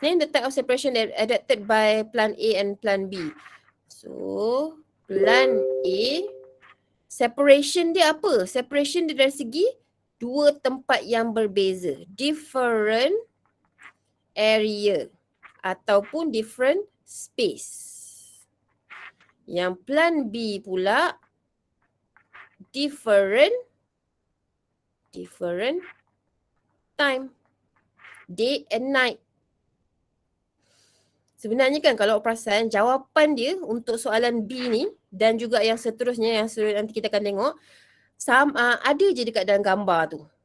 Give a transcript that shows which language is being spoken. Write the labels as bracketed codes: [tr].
[en] Name the type of separation that adapted by plant A and plant B. [ms] So, plant A, separation dia apa? Separation dia dari segi 2 tempat yang berbeza. [en] Different area ataupun different space. [ms] Yang plant B pula different time. [en] Day and night. [ms] Sebenarnya kan kalau perasan, jawapan dia untuk soalan B ni dan juga yang seterusnya yang nanti kita akan tengok, ada je dekat dalam gambar tu.